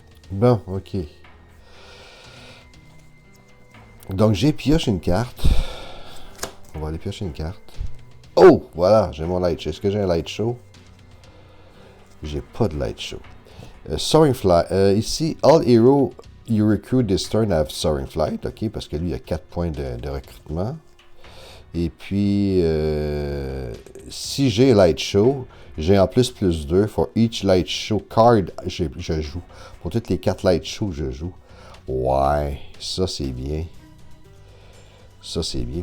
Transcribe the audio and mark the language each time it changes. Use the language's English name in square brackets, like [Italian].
[French] Bon, ok. Donc, j'ai pioché une carte. On va aller piocher une carte. Oh! Voilà, j'ai mon light show. Est-ce que j'ai un light show? J'ai pas de light show. Soaring Flight. Ici, [English] all heroes you recruit this turn have Soaring Flight. [French] Ok, parce que lui, il a 4 points de recrutement. Et puis, si j'ai Light Show, j'ai en plus 2 [English] for each Light Show card [French] je joue. Pour toutes les 4 Light Show je joue. Ouais, ça c'est bien. Ça c'est bien.